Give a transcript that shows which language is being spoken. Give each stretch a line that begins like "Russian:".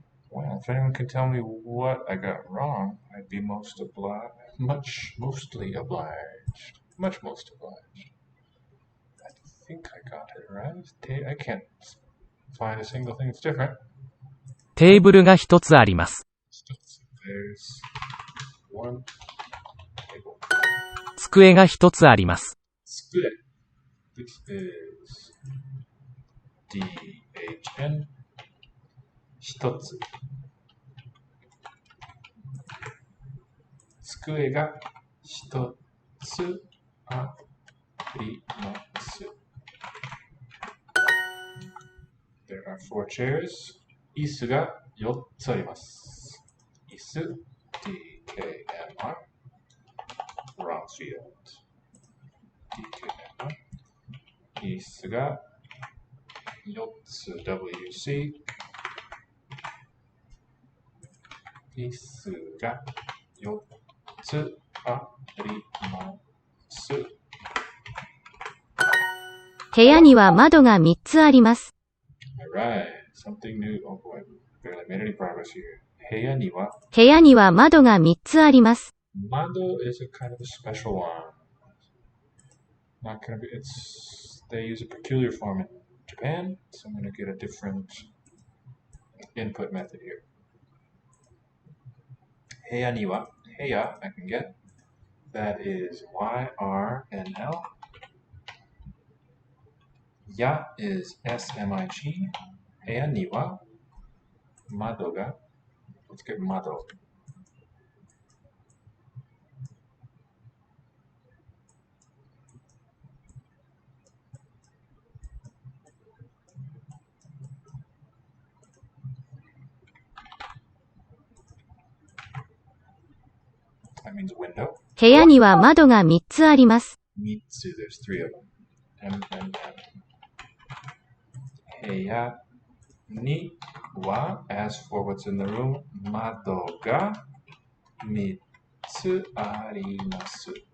English: Well, if anyone can tell me what I got wrong, I'd be most obliged. Mostly obliged. Most obliged. I think I got it right. I can't find a single thing that's different.
Japanese: テーブルが一つあります。
English: There's one table.
Japanese: 机が一つあります。
English: This is DHN. 一つ。
Japanese: 机が一つあります。
English: There are four chairs.
Japanese: 椅子が4つあります。椅子 DKMR
English: Wrong field
Japanese: DKMR 椅子が4つ WC 椅子が4つあります。部屋には窓が3つあります。
English: Alright, something new. Oh boy, barely made any progress here.
Japanese: 部屋には部屋には窓が3つあります。
English: 窓 is a kind of a special one. Not gonna be. They use a peculiar form in Japan, so I'm gonna get a different input method here.
Japanese: 部屋には部屋
English: I can get. That is YRNL. Ya is SMIG.
Japanese: 部屋には窓が
English: Let's get
Japanese: 窓.
English: That means window.
Japanese: 部屋には窓が3つあります。
English: Mitsu, there's three of them. M.
Japanese: 部屋には
English: as for what's in the room,
Japanese: 窓が3つあります。